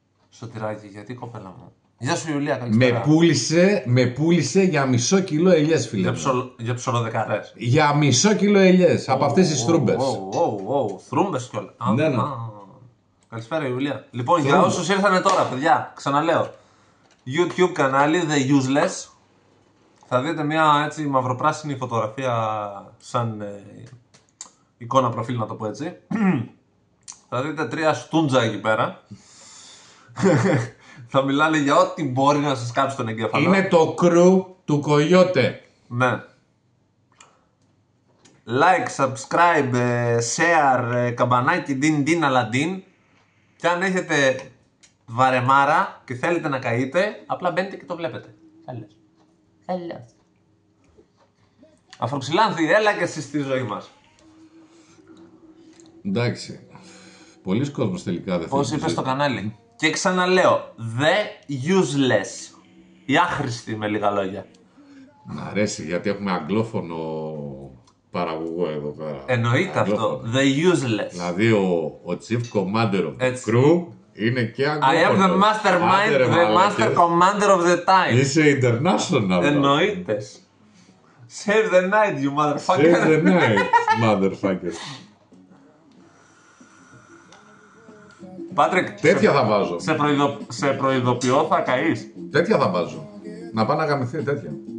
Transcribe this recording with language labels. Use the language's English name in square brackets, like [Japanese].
[Greek] Σωτηράκη, γιατί κοπέλα μου. Γεια σου Ιουλία, καλησπέρα. Με πούλησε για μισό κιλό ελιές, φίλε. Για ψωροδεκαρές. Για μισό κιλό ελιές, από αυτές τις θρούμπες. Θρούμπες κιόλας. Ναι. Καλησπέρα Ιουλία. Λοιπόν, για όσους ήρθανε τώρα, παιδιά, ξαναλέω. YouTube κανάλι The Useless. Θα δείτε μια έτσι μαυροπράσινη φωτογραφία σαν εικόνα προφίλ, να το πω έτσι. Θα δείτε 3 στούντζα εκεί πέρα. Θα μιλάνε για ό,τι μπορεί να σας κάψει τον εγκέφαλο. Είναι το κρου του Κογιότε. Ναι. [English] Like, subscribe, share, καμπανάκι, din, αλαντίν. [Greek] Και αν έχετε βαρεμάρα και θέλετε να καείτε, απλά μπαίνετε και το βλέπετε. Έλα. Αφροξυλάνθη, έλα και εσύ στη ζωή μας. Εντάξει. Πολλοί κόσμος τελικά δεν θέλει. Πώς είπες στο κανάλι. Και ξαναλέω, The Useless. Η άχρηστη με λίγα λόγια. Μ' αρέσει γιατί έχουμε αγγλόφωνο παραγωγό εδώ πέρα. Εννοείται αυτό. The Useless. Δηλαδή ο [English] Chief Commander of the Crew [Greek] είναι και αγγλόφωνο. [English] I am the mastermind, the master commander of the time. [Greek] Είσαι international. Εννοείται. [English] Save the night, you motherfucker. Save the night, motherfucker. [Greek] Πάτρικ, τέτοια θα βάζω. Σε προειδοποιώ, θα καείς. Τέτοια θα βάζω. Να πάει να γαμηθεί τέτοια.